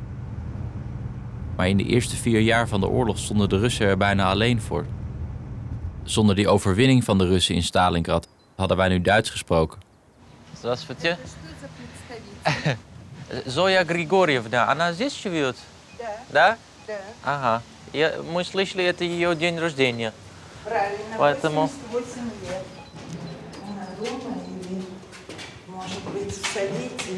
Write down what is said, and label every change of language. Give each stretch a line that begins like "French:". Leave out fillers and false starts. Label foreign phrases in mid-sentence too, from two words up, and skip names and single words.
Dutch: Maar in de eerste 4 jaar van de oorlog stonden de Russen er bijna alleen voor. Zonder die overwinning van de Russen in Stalingrad hadden wij nu Duits gesproken.
Russian: Здравствуйте. Зоя Григорьевна, она здесь живет? Да. Да? Ага. Мы слышали, это ее день рождения. Правильно, Поэтому... 88 лет. Она дома или, может быть, в Совете?